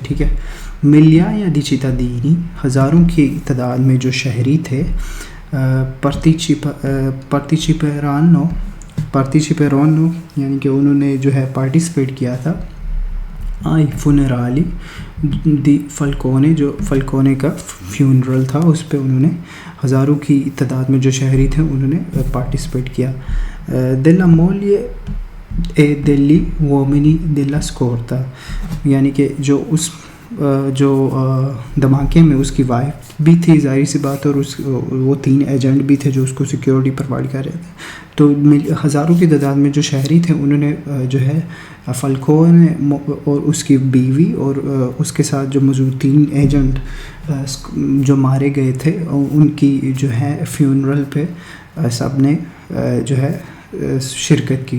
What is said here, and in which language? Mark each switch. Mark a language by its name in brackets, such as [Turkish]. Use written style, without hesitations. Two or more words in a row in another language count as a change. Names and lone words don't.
[Urdu] ٹھیک ہے, [Italian] migliaia di cittadini [Urdu] ہزاروں کی تعداد میں جو شہری تھے parteciperanno یعنی کہ انہوں نے جو ہے پارٹیسپیٹ کیا تھا [Italian] ai funerali di Falcone, [Urdu] جو فالکونے کا فیونرل تھا اس پے انہوں نے ہزاروں کی تعداد میں جو شہری تھے انہوں نے پارٹیسپیٹ کیا. [Italian] della moglie e degli uomini della scorta [Urdu] یعنی کہ جو دھماکے میں اس کی وائف بھی تھی، ظاہر سی بات، اور وہ 3 ایجنٹ بھی تھے جو اس کو [English] security provide [Urdu] کر رہے تھے. تو ہزاروں کی تعداد میں جو شہری تھے انہوں نے جو ہے فالکونے اور اس کی بیوی اور اس کے ساتھ جو موجود 3 ایجنٹ جو مارے گئے تھے ان کی جو ہے فیونرل پے سب نے جو ہے شرکت کی.